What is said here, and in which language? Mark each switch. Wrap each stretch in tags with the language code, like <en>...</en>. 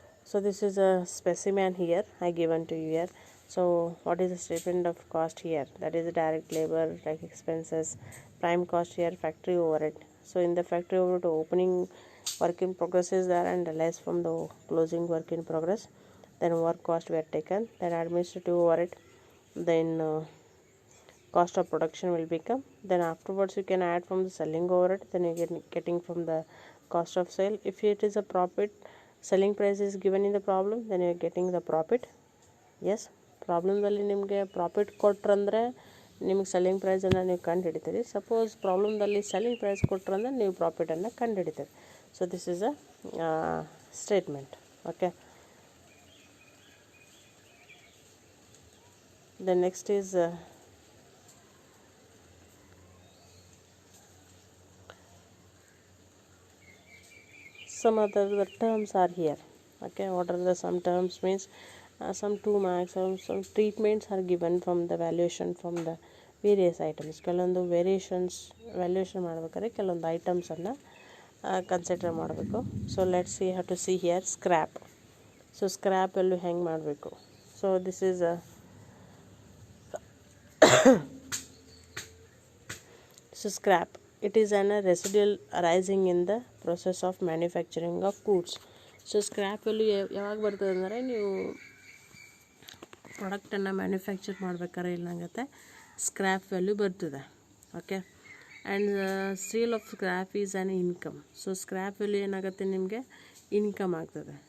<en>So this is a specimen here I given to you here. So what is the statement of cost here? That is direct labour, direct expenses, prime cost here, factory overhead. So in the factory overhead, opening work in progress is there and less from the closing work in progress. Then work cost were taken, then administrative overhead, then cost of production will become. Then afterwards you can add from the selling overhead, then you getting from the cost of sale. If it is a profit, selling price is given in the problem, then you are getting the profit.</en> <kn>Yes, ಪ್ರಾಬ್ಲಮ್ದಲ್ಲಿ ನಿಮಗೆ profit ಕೊಟ್ರಂದರೆ ನಿಮಗೆ selling ಪ್ರೈಸನ್ನು ನೀವು ಕಂಡು ಹಿಡಿತೀರಿ. Suppose ಪ್ರಾಬ್ಲಮ್ದಲ್ಲಿ selling price ಕೊಟ್ರಂದ್ರೆ ನೀವು ಪ್ರಾಫಿಟನ್ನು ಕಂಡು ಹಿಡಿತೀರಿ.</kn> <en>So this is a statement. Okay, the next is some other the terms are here. Okay, what are the some terms means some 2 marks, some treatments are given from the valuation from the various items.</en> <kn>ಕೆಲವೊಂದು valuation ಮಾಡಬೇಕಾದ್ರೆ ಕೆಲವೊಂದು ಐಟಮ್ಸನ್ನು consider ಮಾಡಬೇಕು.</kn> <en>So let's see have to see here scrap. ಸೊ</en> <kn>scrap ಎಲ್ಲೂ ಹೆಂಗೆ ಮಾಡಬೇಕು?</kn> <en>So this is so scrap, it is an residual arising in the process of manufacturing of goods.</en> <kn>So scrap value ಯಾವಾಗ ಬರ್ತದೆ ಅಂದರೆ ನೀವು ಪ್ರಾಡಕ್ಟನ್ನು manufacture ಮಾಡ್ಬೇಕಾದ್ರೆ ಏನಾಗುತ್ತೆ, ಸ್ಕ್ರ್ಯಾಪ್ ವ್ಯಾಲ್ಯೂ ಬರ್ತದೆ. Okay,</kn> <en>And sale of scrap is an income.</en> <kn>So scrap value ಏನಾಗುತ್ತೆ ನಿಮಗೆ ಇನ್ಕಮ್ ಆಗ್ತದೆ.</kn>